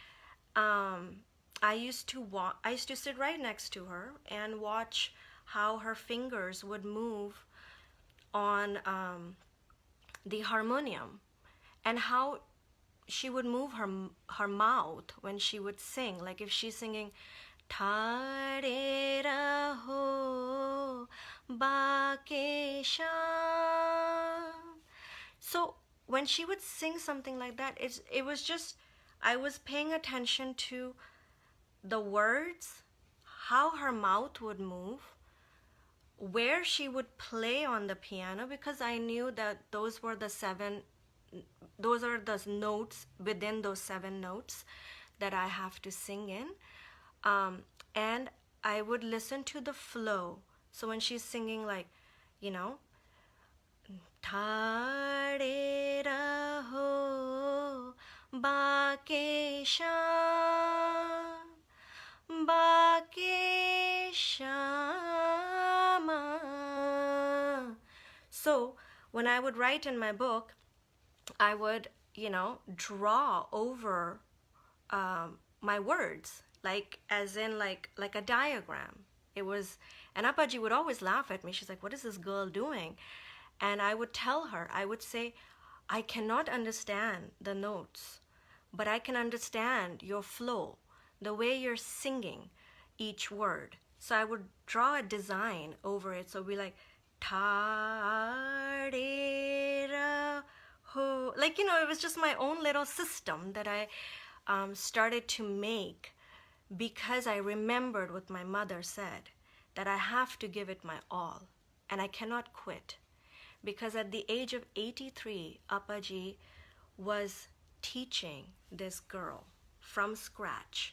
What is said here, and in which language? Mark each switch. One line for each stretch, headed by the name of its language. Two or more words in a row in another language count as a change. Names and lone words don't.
English: I used to sit right next to her and watch how her fingers would move on the harmonium, and how she would move her mouth when she would sing. Like if she's singing
Hindi: "ठा रे रहो बाँके शाम,"
English: so when she would sing something like that, it was just, I was paying attention to the words, how her mouth would move, where she would play on the piano, because I knew that those are the notes within those 7 notes that I have to sing in. And I would listen to the flow. So when she's singing, like,
Hindi: ठा रे रहो बाँके शाम, बाँके शामा.
English: So when I would write in my book, I would, draw over my words, like as in like a diagram. It was, and Appaji would always laugh at me. She's like, "What is this girl doing?" And I would tell her, I would say, "I cannot understand the notes, but I can understand your flow, the way you're singing each word." So I would draw a design over it. So it'd be like,
Hindi: "ता रे रा हो."
English: Like, it was just my own little system that I started to make, because I remembered what my mother said, that I have to give it my all and I cannot quit. Because at the age of 83, Appaji was teaching this girl from scratch.